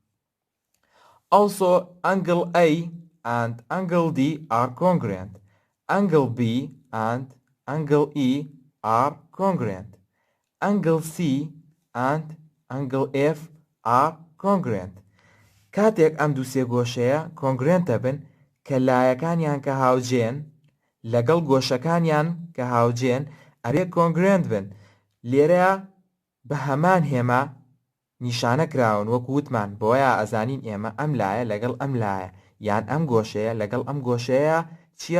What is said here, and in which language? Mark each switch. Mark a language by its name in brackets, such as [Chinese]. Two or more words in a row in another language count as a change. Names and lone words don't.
[English] Also, angle A and angle D are congruent. Angle B and angle E are congruent. Angle C and angle F are congruent. [Central Kurdish] کاتێک ئەم دوو سێگۆشەیە congruentە بن کە لایەکانیان کە هاوجێن لەگەڵ گۆشەکانیان کە هاوجێن ئەبێ congruent بن. لێرەیە بە هەمان هێمە نیشانە کراون وەکو وتمان، بۆیە ئەزانین ئێمە ئەم لایە لەگەڵ ئەم لایە یان ئەم گۆشەیە لەگەڵ ئەم گۆشەیە چییە؟